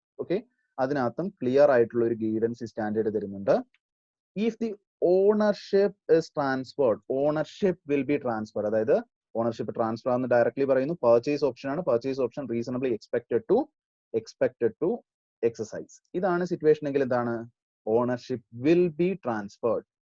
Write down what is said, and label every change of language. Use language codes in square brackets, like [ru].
[ml] Okay, അതിനകത്തും clear ആയിട്ടുള്ള ഒരു ഗൈഡൻസ് സ്റ്റാൻഡേർഡ് തരുന്നുണ്ട്. [en] If the ownership is transferred, ownership will be transferred. [ml] അതായത് ഓണർഷിപ്പ് ട്രാൻസ്ഫർ ആണെന്ന് ഡയറക്ട്ലി പറയുന്നു. പർച്ചേസ് ഓപ്ഷൻ ആണ്. [en] Purchase option reasonably expected to exercise. [ml] ഇതാണ് സിറ്റുവേഷൻ എങ്കിൽ എന്താണ്? [en] Ownership will be transferred.